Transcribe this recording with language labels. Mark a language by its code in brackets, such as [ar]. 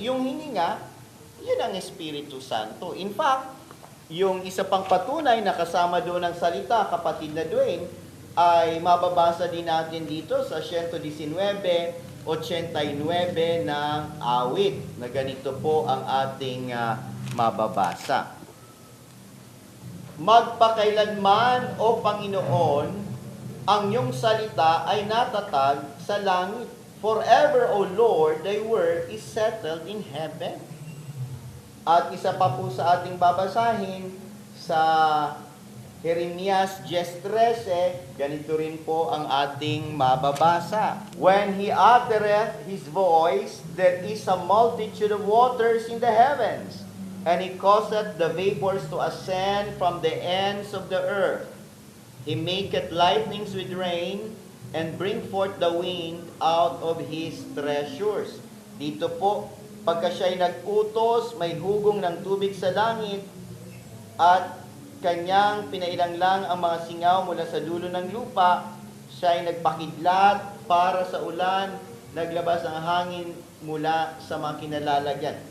[tl] Yung hininga, yun ang Espiritu Santo. In fact, yung isa pang patunay na kasama doon ng salita, kapatid na Dwayne, ay mababasa din natin dito sa 119:89 ng Awit, na ganito po ang ating mababasa. Magpakailanman, O Panginoon, ang iyong salita ay natatag sa langit. [en] Forever, O Lord, thy word is settled in heaven. [tl] At isa pa po sa ating babasahin sa Jeremias 10:13, ganito rin po ang ating mababasa. [en] When He uttereth His voice, there is a multitude of waters in the heavens, and He causeth the vapors to ascend from the ends of the earth. He maketh lightnings with rain, and bring forth the wind out of His treasures. [tl] Dito po, pagka siya'y nag-utos, may hugong ng tubig sa langit, at kanyang pinailanglang ang mga singaw mula sa dulo ng lupa. Siya'y nagpakidlat para sa ulan, naglabas ang hangin mula sa mga kinalalagyan.